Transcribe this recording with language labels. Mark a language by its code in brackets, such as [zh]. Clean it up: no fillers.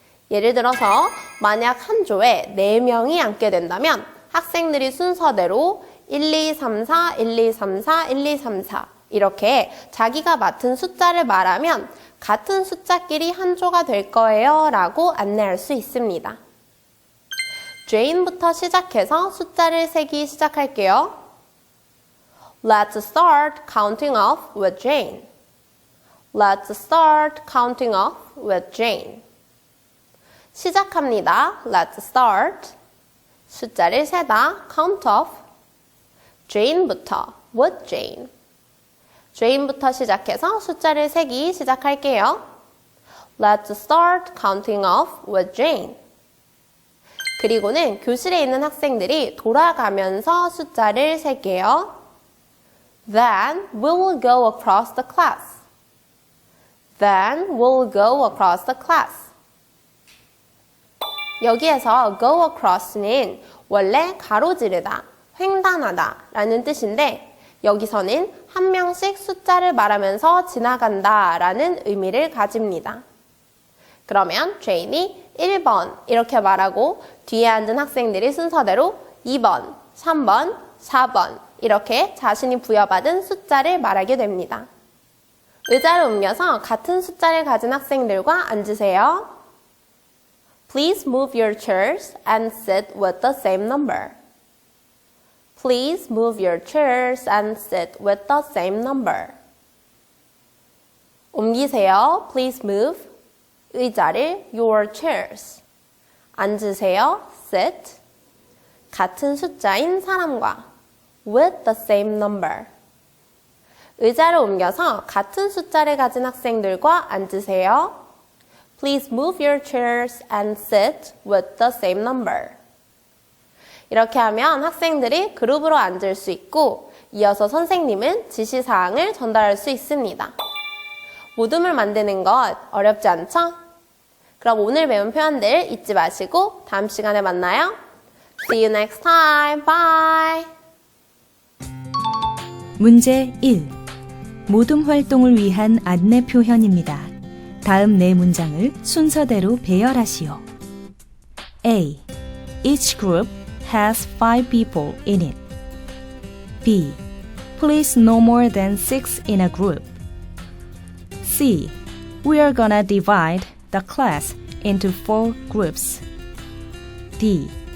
[ko] 예를 들어서 만약 한 조에 4명이 앉게 된다면 학생들이 순서대로 1, 2, 3, 4, 1, 2, 3, 4, 1, 2, 3, 4 이렇게 자기가 맡은 숫자를 말하면 같은 숫자끼리 한 조가 될 거예요 라고 안내할 수 있습니다. Jane부터 시작해서 숫자를 세기 시작할게요. [en] Let's start counting off with Jane. Let's start counting off with Jane. [ko] 시작합니다. [en] Let's start. [ko] 숫자를 세다. [en] count off. [ko] Jane부터 [en] with Jane. [ko] Jane부터 시작해서 숫자를 세기 시작할게요. [en] Let's start counting off with Jane. [ko] 그리고는 교실에 있는 학생들이 돌아가면서 숫자를 셀게요. [en] Then we will go across the class. Then we'll go across the class. [ko] 여기에서 go across는 원래 가로지르다, 횡단하다 라는 뜻인데 여기서는 한 명씩 숫자를 말하면서 지나간다 라는 의미를 가집니다. 그러면 제인이 1번 이렇게 말하고 뒤에 앉은 학생들이 순서대로 2번, 3번, 4번 이렇게 자신이 부여받은 숫자를 말하게 됩니다. 의자를 옮겨서 같은 숫자를 가진 학생들과 앉으세요. [en] Please move your chairs and sit with the same number. Please move your chairs and sit with the same number. [ko] 옮기세요. [en] Please move [ko] 의자를 [en] your chairs. [ko] 앉으세요. [en] sit [ko] 같은 숫자인 사람과 [en] with the same number. [ko] 의자를 옮겨서 같은 숫자를 가진 학생들과 앉으세요. [en] Please move your chairs and sit with the same number. [ko] 이렇게 하면 학생들이 그룹으로 앉을 수 있고 이어서 선생님은 지시사항을 전달할 수 있습니다. 모둠을 만드는 것 어렵지 않죠? 그럼 오늘 배운 표현들 잊지 마시고 다음 시간에 만나요. [en] See you next time. Bye. [ko] 문제 1. 모둠 활동을 위한 안내 표현입니다. 다음 네 문장을 순서대로 배열하시오. A. [en] Each group has 5 people in it. B. Please no more than 6 in a group. C. We are gonna divide the class into 4 groups. D.